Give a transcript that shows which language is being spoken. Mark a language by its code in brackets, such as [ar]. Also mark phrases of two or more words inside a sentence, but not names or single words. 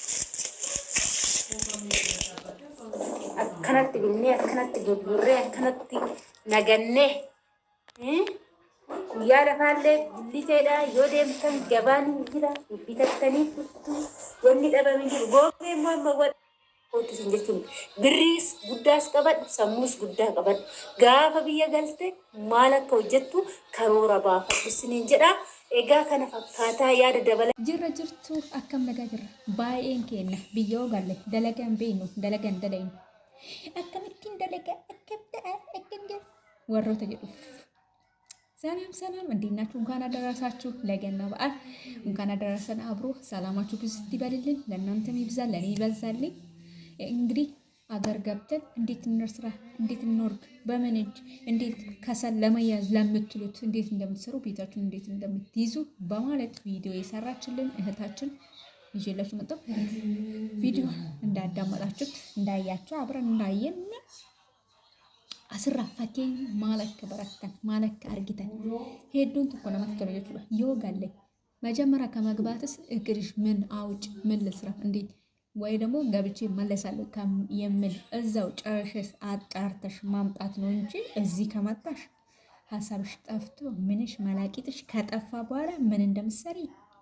[om] Akkanatti binnee akkanatti gurgurree akkanatti nagannee guyyaa lafaallee billiteedha yoo deemtan gabaan jira bitattanii furtuu wanni dhabame jiru googee immoo amma Otusin jechuun birriis guddaas qabadhu sammuus guddaa qabadhu gaafa biyya galte maal akka hojjettu karoora baafadhu isiniin jedha. Egaa kana fakkaataa yaada dabala jirra jirtu akkam nagaa jirra baay'een keenya biyyoo galle dalagaan beenu dalagaan dalaynu akkamittiin dalagaa akkam warroota jedhuuf [am] ሰላም እንዴት ናችሁ? እንኳን አደረሳችሁ ለገና በዓል እንኳን አደረሰን። አብሮ ሰላማችሁ ብዙ ይበልልን፣ ለእናንተም ይብዛል፣ ለኔ ይበዛልኝ። እንግዲህ አገር ገብተን እንዴት እንስራ፣ እንዴት እንወርድ፣ በምን እጅ እንዴት ከሰል ለመያዝ ለምትሉት እንዴት እንደምትሰሩ ቤታችሁን እንዴት እንደምትይዙ በማለት ቪዲዮ የሰራችልን እህታችን ይዤላችሁ መጣሁ። ቪዲዮ እንዳዳመጣችሁት እንዳያችሁ አብረን እንዳየን [om] asirraa fakkii maal akka barattan maal akka argitan hedduun tokko namatti tola jechuudha. Yoo galle [am] መጀመሪያ ከመግባትስ እቅድሽ ምን አውጭ ምን ልስራ እንዴት ወይ ደግሞ ገብቼ መለሳለሁ የሚል እዛው ጨርሸሽ አጣርተሽ ማምጣት ነው እንጂ እዚህ ከመጣሽ ሀሳብሽ ጠፍቶ ምንሽ መላቂትሽ ከጠፋ በኋላ ምን እንደምትሰሪ